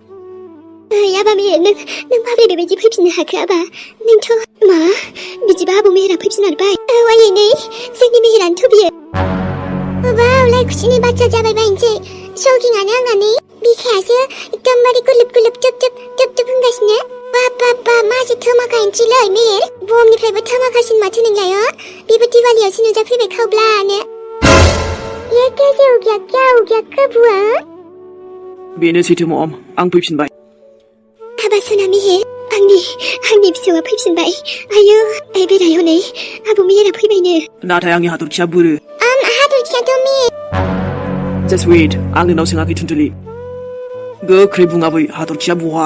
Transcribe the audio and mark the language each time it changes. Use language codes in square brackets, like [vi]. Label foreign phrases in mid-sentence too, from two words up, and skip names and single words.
[brx] आबा मेहेर नों माबोरै बेबायदि फैफिननो हाखो आबा नोंथ' मा बिदिबा आबौ मेहेरा फैफिनमारबाय औ आयै नै जोंनि मेहेरानोथ' बियो वावलाय खुसिनि बाथ्रा जाबाय बायनोसै शकिंआनो आंना नै बिखायासो एकदमबारे गुलुब जोब होनगासिनो बा मासो धमाका एन्ट्रिलै मेहेर बमनिफ्रायबो धमाकासिन माथो नोंलाय बेबो दिवालियावसो नुजाफैबाय खावब्लानो [hi] ये कैसे हो गया क्या हो गया कब हुआ [brx] बेनो सैथो मम आं फैफिनबाय आबा सना मेहेर आंनि फिसौआ फैफिनबाय आयौ बेराय हनै आबौ मेहेरा फैबायनो नाथाय आंनि हाथरखिया बोरो हाथरखियाथ' मेहेर [en] Just wait [brx] आं नोंनाव सोङाखै थुनथुलि गोख्रै बुङाबै हाथरखिया बहा